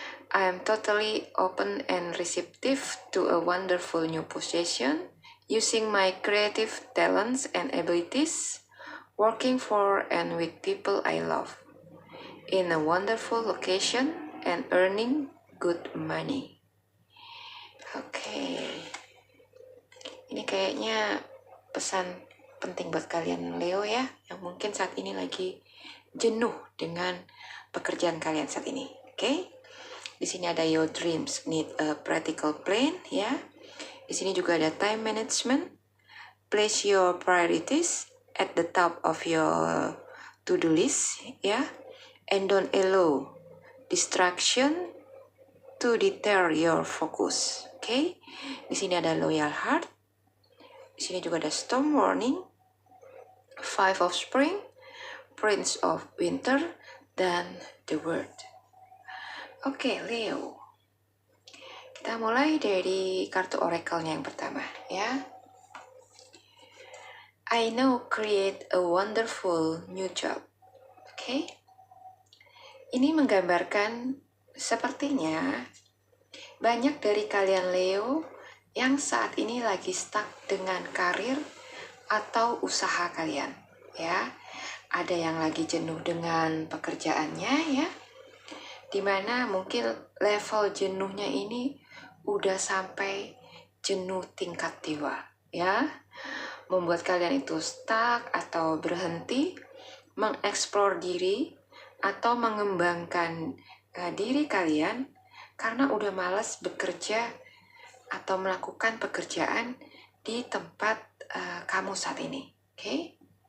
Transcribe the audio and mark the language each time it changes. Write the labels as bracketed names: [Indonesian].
[English] I am totally open and receptive to a wonderful new position, using my creative talents and abilities, working for and with people I love, in a wonderful location and earning good money. [Indonesian] Oke. Ini kayaknya pesan penting buat kalian Leo ya, yang mungkin saat ini lagi jenuh dengan pekerjaan kalian saat ini. [English] Oke? [Indonesian] Di sini ada [English] your dreams need a practical plan ya. [Indonesian] Di sini juga ada [English] time management. Place your priorities at the top of your to-do list ya. And don't allow distraction to deter your focus. [Indonesian] Oke? Di sini ada loyal heart. Di sini juga ada storm warning, Five of Spring, Prince of Winter, dan The World. Oke, Leo. Kita mulai dari kartu oracle-nya yang pertama, ya. [English] I know, create a wonderful new job. [Indonesian] Oke. Ini menggambarkan sepertinya banyak dari kalian Leo yang saat ini lagi stuck dengan karir atau usaha kalian ya. Ada yang lagi jenuh dengan pekerjaannya ya, dimana mungkin level jenuhnya ini udah sampai jenuh tingkat dewa ya, membuat kalian itu stuck atau berhenti mengeksplor diri atau mengembangkan diri kalian karena udah malas bekerja atau melakukan pekerjaan di tempat kamu saat ini. Oke?